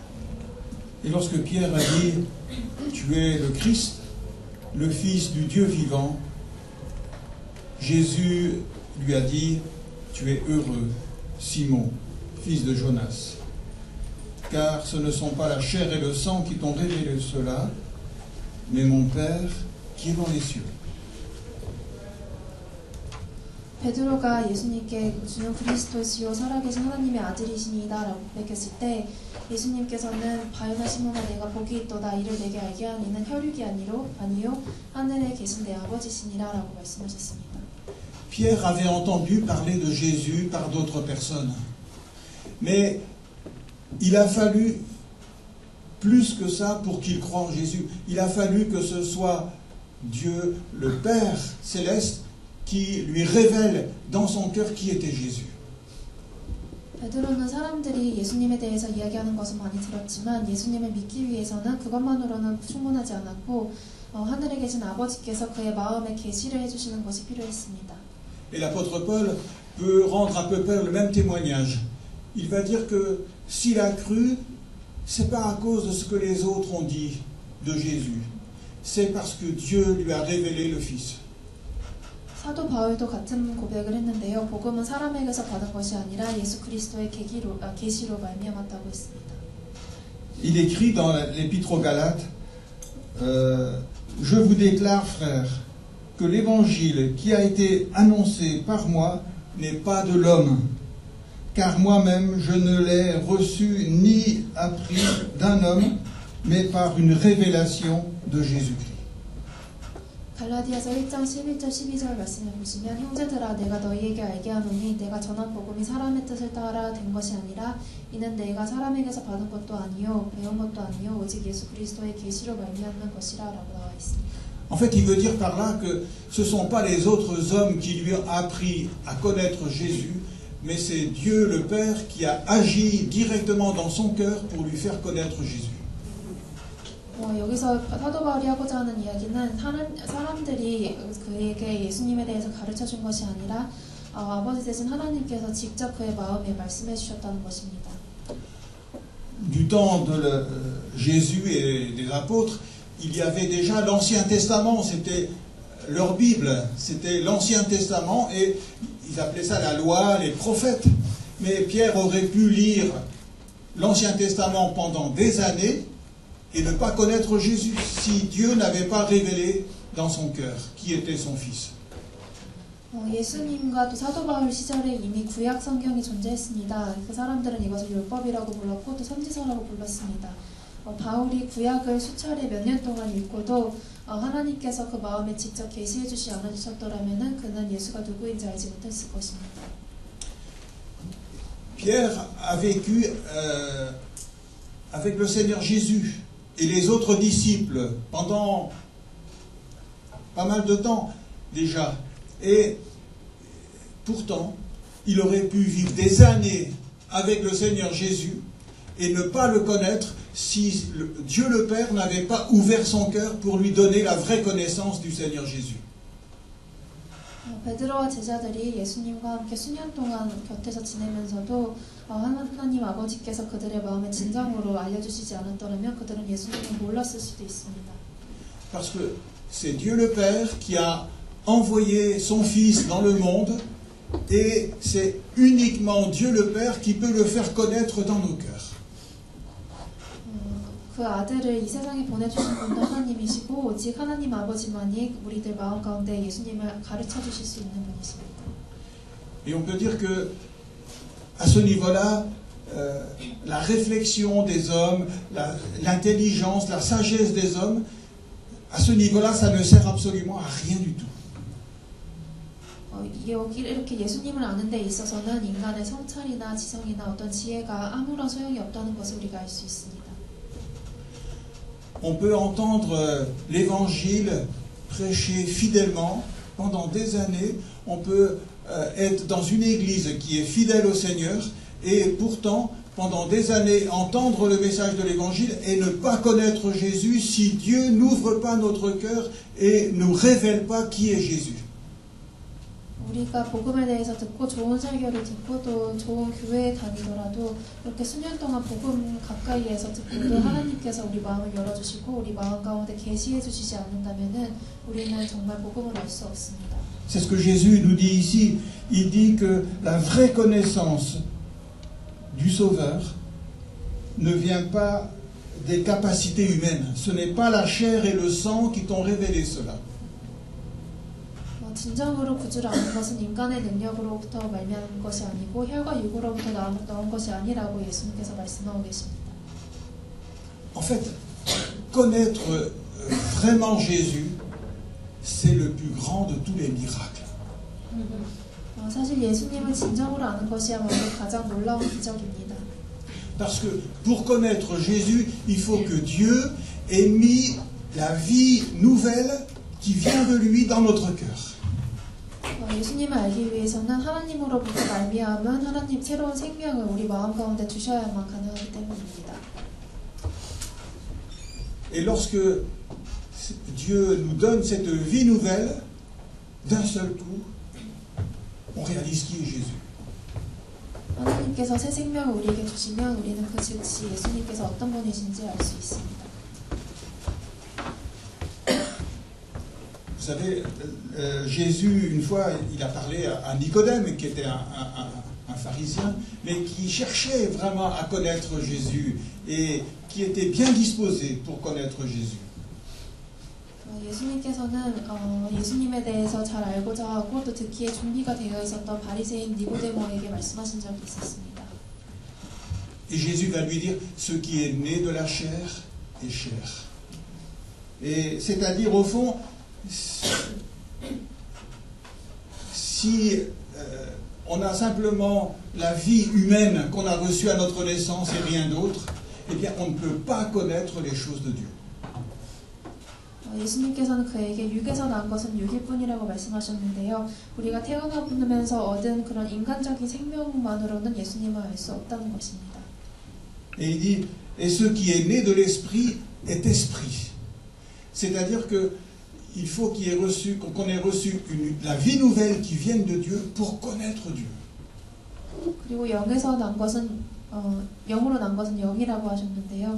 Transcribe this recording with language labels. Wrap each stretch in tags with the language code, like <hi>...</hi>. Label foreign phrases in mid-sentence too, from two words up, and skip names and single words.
<fr>Et lorsque Pierre a dit « Tu es le Christ, le Fils du Dieu vivant », Jésus lui a dit « Tu es heureux, Simon, fils de Jonas, car ce ne sont pas la chair et le sang qui t'ont révélé cela, mais mon Père qui est dans les cieux. »</fr> <ko>베드로가 예수님께 주는 그리스도시요 살아계신 하나님의 아들이시니이다 라고 고백했을 때 예수님께서는 바요나 시몬아 내가 복이 있도다 이를 내게 알게 한 이는 혈육이 아니요 하늘에 계신 내 아버지시니라 라고 말씀하셨습니다.</ko> <fr>Pierre avait entendu parler de Jésus par d'autres personnes, mais il a fallu plus que ça pour qu'il croie en Jésus. Il a fallu que ce soit Dieu, le Père céleste, qui lui révèle dans son cœur qui était Jésus.</fr> <ko>베드로는 사람들이 예수님에 대해서 이야기하는 것을 많이 들었지만 예수님을 믿기 위해서는 그것만으로는 충분하지 않았고 하늘에 계신 아버지께서 그의 마음에 계시를 해주시는 것이 필요했습니다.</ko> <fr>Et l'apôtre Paul peut rendre à peu près le même témoignage. Il va dire que s'il a cru, c'est pas à cause de ce que les autres ont dit de Jésus. C'est parce que Dieu lui a révélé le Fils.</fr> <ko>사도 바울도 같은 고백을 했는데요. 복음은 사람에게서 받은 것이 아니라 예수 그리스도의 계시로 말미암았다고 했습니다.</ko> <fr>Il écrit dans l'épître aux Galates, je vous déclare, frères, que l'évangile qui a été annoncé par moi n'est pas de l'homme, car moi-même je ne l'ai reçu ni appris d'un homme, mais par une révélation de Jésus-Christ.</fr> <ko>갈라디아서 1장 11절 12절 말씀을 보시면 형제들아 내가 너희에게 알게 하노니 내가 전한 복음이 사람의 뜻을 따라 된 것이 아니라 이는 내가 사람에게서 받은 것도 아니요 배운 것도 아니요 오직 예수 그리스도의 계시로 말미암는 것이라 라고 나와 있습니다.</ko> <fr>En fait, il veut dire par là que ce ne sont pas les autres hommes qui lui ont appris à connaître Jésus, mais c'est Dieu le Père qui a agi directement dans son cœur pour lui faire connaître Jésus.</fr> <ko>여기서 사도 바울이 하고자 하는 이야기는 사람들이 그에게 예수님에 대해서 가르쳐 준 것이 아니라 아버지 되신 하나님께서 직접 그의 마음에 말씀해 주셨다는 것입니다.</ko> <fr>Du temps de Jésus et des apôtres, il y avait déjà l'Ancien Testament, c'était leur Bible, c'était l'Ancien Testament et ils appelaient ça la loi, les prophètes. Mais Pierre aurait pu lire l'Ancien Testament pendant des années et ne pas connaître Jésus si Dieu n'avait pas révélé dans son cœur qui était son Fils.</fr> <ko>예수님과 또 사도 바울 시절에 이미 구약 성경이 존재했습니다. 그 사람들은 이것을 율법이라고 불렀고 또 선지서라고 불렀습니다. 바울이 구약을 수차례 몇 년 동안 읽고도 하나님께서 그 마음에 직접 계시해 주시 않으셨더라면 그는 예수가 누구인지 알지 못했을 것입니다.</ko> <fr>Pierre a vécu avec le Seigneur Jésus. et les autres disciples pendant pas mal de temps déjà. Et pourtant, il aurait pu vivre des années avec le Seigneur Jésus et ne pas le connaître si Dieu le Père n'avait pas ouvert son cœur pour lui donner la vraie connaissance du Seigneur Jésus.</fr> <ko>베드로와 제자들이 예수님과 함께 수년 동안 곁에서 지내면서도 하나님 아버지께서 그들의 마음에 진정으로 알려주시지 않았더라면 그들은 예수님을 몰랐을 수도 있습니다.</ko> <fr>Parce que c'est Dieu le Père qui a envoyé son Fils dans le monde et c'est uniquement Dieu le Père qui peut le faire connaître dans nos cœurs.</fr> <ko>그 아들을 이 세상에 보내주신 분도 하나님이시고 오직 하나님 아버지만이 우리들 마음 가운데 예수님을 가르쳐 주실 수 있는 분이십니다.</ko> <fr>Et on peut dire que à ce niveau-là, la réflexion des hommes, l'intelligence, la sagesse des hommes, à ce niveau-là, ça ne sert absolument à rien du tout.</fr> <ko>이렇게 예수님을 아는 데 있어서는 인간의 성찰이나 지성이나 어떤 지혜가 아무런 소용이 없다는 것을 우리가 알 수 있습니다.</ko> <fr>On peut entendre l'évangile prêché fidèlement pendant des années. On peut être dans une église qui est fidèle au Seigneur et pourtant, pendant des années, entendre le message de l'évangile et ne pas connaître Jésus si Dieu n'ouvre pas notre cœur et ne nous révèle pas qui est Jésus.</fr> <ko>우리가 복음에 대해서 듣고 좋은 설교를 듣고 또 좋은 교회에 다니더라도 이렇게 수년 동안 복음 가까이에서 듣고도 하나님께서 우리 마음을 열어주시고 우리 마음 가운데 계시해 주시지 않는다면은 우리는 정말 복음을 알 수 없습니다.</ko> <fr>C'est ce que Jésus nous dit ici. Il dit que la vraie connaissance du Sauveur ne vient pas des capacités humaines. Ce n'est pas la chair et le sang qui t'ont révélé cela.</fr> <ko>진정으로 구주를 아는 것은 인간의 능력으로부터 말미암은 것이 아니고 혈과 육으로부터 나온 것이 아니라고 예수님께서 말씀하고 계십니다.</ko> <fr>En fait, connaître vraiment Jésus, c'est le plus grand de tous les miracles.</fr> <ko>사실 예수님을 진정으로 아는 것이야말로 가장 놀라운 기적입니다.</ko> <fr>Parce que pour connaître Jésus, il faut que Dieu ait mis la vie nouvelle qui vient de lui dans notre cœur.</fr> <ko>예수님을 알기 위해서는 하나님으로부터 말미암은 하나님 새로운 생명을 우리 마음 가운데 주셔야만 가능하기 때문입니다.</ko> <fr>Et lorsque Dieu nous donne cette vie nouvelle, d'un seul coup, on réalise qui est Jésus.</fr> <ko>하나님께서 새 생명을 우리에게 주시면 우리는 그 즉시 예수님께서 어떤 분이신지 알 수 있습니다.</ko> <fr>Vous savez, Jésus, une fois, il a parlé à Nicodème, qui était un pharisien, mais qui cherchait vraiment à connaître Jésus et qui était bien disposé pour connaître Jésus.</fr> <ko>예수님께서는 예수님에 대해서 잘 알고자 하고 또 듣기에 준비가 되어 있었던 바리새인 니고데모에게 말씀하신 적이 있었습니다.</ko> <fr>Et Jésus va lui dire, ce qui est né de la chair est chair. Et c'est-à-dire, au fond, si on a simplement la vie humaine qu'on a reçue à notre naissance et rien d'autre, eh bien on ne peut pas connaître les choses de Dieu.</fr> <ko>예수님께서는 그에게 육에서 난 것은 육일 뿐이라고 말씀하셨는데요. 우리가 태어나면서 얻은 그런 인간적인 생명만으로는 예수님을 알 수 없다는 것입니다.</ko> <fr>Et il dit, et ce qui est né de l'esprit est esprit. C'est-à-dire que il faut qu'on ait reçu la vie nouvelle qui vienne de Dieu pour connaître Dieu.</fr> <ko>그리고 영에서 난 것은 영으로 난 것은 영이라고 하셨는데요.</ko>